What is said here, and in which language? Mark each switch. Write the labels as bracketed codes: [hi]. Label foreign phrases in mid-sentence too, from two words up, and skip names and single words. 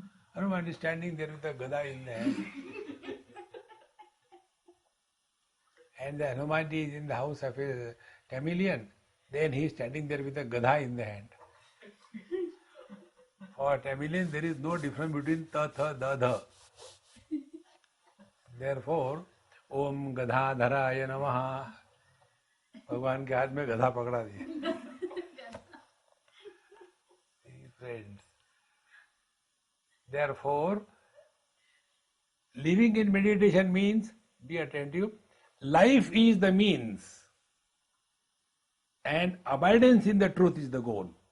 [en] Hanuman is standing there with a gada in the hand. And the Hanumanji is in the house of a chameleon. Then he is standing there with a gada in the hand. For Tamilian, there is no difference between ta, tha, da, dha. [sa] Therefore, ॐ गदाधराय नमः. [hi] भगवान के हाथ में गधा पकड़ा दिया. [en] Friends. Therefore, living in meditation means, be attentive, life is the means and abidance in the truth is the goal.